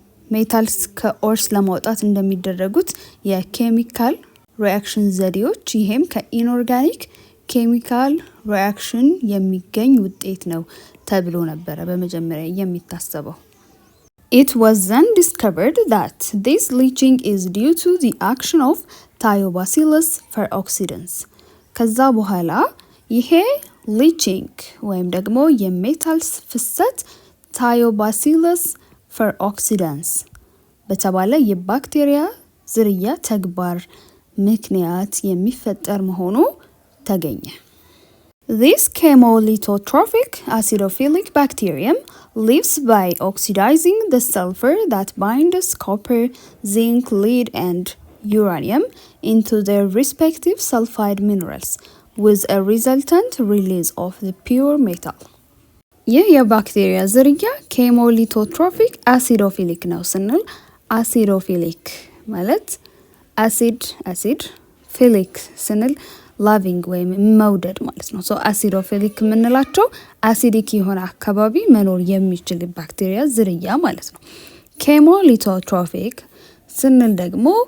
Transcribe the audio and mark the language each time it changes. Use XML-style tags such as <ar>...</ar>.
<am>ሜታልስ ከኦርስ ለማውጣት እንደሚደረጉት የኬሚካል ሪአክሽን ዘዴዎች ይሄም ከኢንኦርጋኒክ ኬሚካል ሪአክሽን የሚገኝ ውጤት ነው ተብሎ ነበረ በመጀመሪያ የሚታሰበው።</am> <en>It was then discovered that this leaching is due to the action of Thiobacillus feroxidans.</en> <am>ከዛ በኋላ ይሄ ሊቺንግ ወይም ደግሞ የሜታልስ ፍሰት ታዮባሲለስ feroxidans በተባለ የባክቴሪያ ዝርያ ተግባር ምክንያት የሚፈጠር መሆኑ ተገኘ።</am> <en>This chemolithotrophic acidophilic bacterium lives by oxidizing the sulfur that binds copper, zinc, lead, and uranium into their respective sulfide minerals, with a resultant release of the pure metal.</en> <am>ይህ የባክቴሪያ ዝርያ ኬሞሊቶትሮፊክ አሲዶፊሊክ ነው ስንል አሲዶፊሊክ ማለት አሲድ ፊሊክ ስንል ላቪንግ ወይም መውደድ ማለት ነው። አሲዶፊሊክ የምንላቸው አሲዲክ የሆነ አካባቢ መኖር የሚችል ባክቴሪያ ዝርያ ማለት ነው። ኬሞሊቶትሮፊክ ስንል ደግሞ</am>